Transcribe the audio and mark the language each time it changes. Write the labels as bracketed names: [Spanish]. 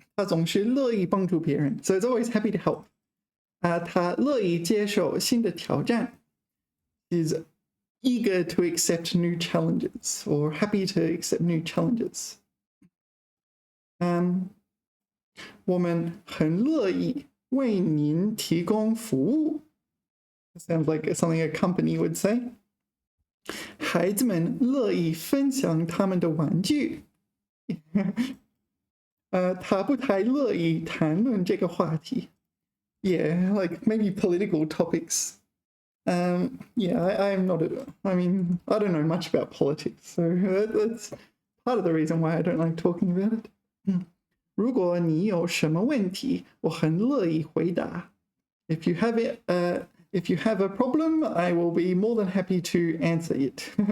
[Chinese] 他总是乐意帮助别人 [English] so it's always happy to help. [Chinese] 他乐意接受新的挑战 [English] He's eager to accept new challenges or happy to accept new challenges. [Chinese] 我们很乐意为您提供服务 [English] Sounds like something a company would say. [Chinese] 孩子们乐意分享他们的玩具他不太乐意谈论这个话题 [English] Yeah, like maybe political topics. Yeah, I'm not I mean, I don't know much about politics, so that's part of the reason why I don't like talking about it. [Chinese] 如果你有什么问题，我很乐意回答 [English] If you have a problem, I will be more than happy to answer it.